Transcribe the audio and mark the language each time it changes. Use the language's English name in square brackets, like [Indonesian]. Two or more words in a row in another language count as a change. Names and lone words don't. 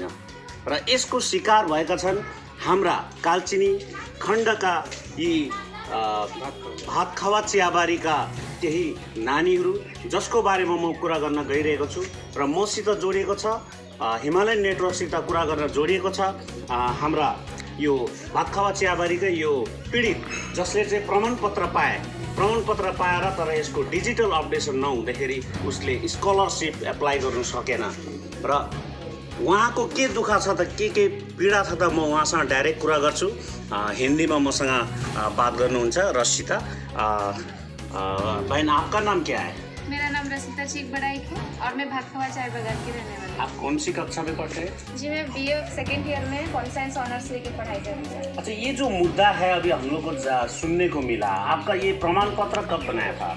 [Nepali] र यसको शिकार भएका छन् हाम्रा कालचिनी खण्डका यी भातखावा चियाबारीका केही नानीहरू, जसको बारेमा म कुरा गर्न गइरहेको छु र मसित जोडिएको छ, हिमालयन नेटवर्कसित कुरा गर्न जोडिएको छ हाम्रा यो भातखावा चियाबारीकै यो पीडित, जसले चाहिँ प्रमाणपत्र पाएर तर यसको [English] digital updation [Nepali] नहुँदाखेरि उसले [English] scholarship apply [Nepali] गर्नु सकेन। र उहाँको के दुःख छ त, के पीडा छ त, म उहाँसँग डाइरेक्ट कुरा गर्छु। हिन्दीमा मसँग बात गर्नुहुन्छ रसिता। [Hindi] बहन, आपका नाम क्या है? मेरा नाम रसिता चीक बड़ाइक है और मैं भातखावा चाय बागान की रहने वाली हूँ। आप कौन सी कक्षा में पढ़ते हैं? जी, मैं BA [English] second year [Hindi] में [English] Pol Science Honours [Hindi] लेके पढ़ाई कर रही हूँ। अच्छा, ये जो मुद्दा है अभी हम लोग को सुनने को मिला, आपका ये प्रमाण पत्र कब बनाया था?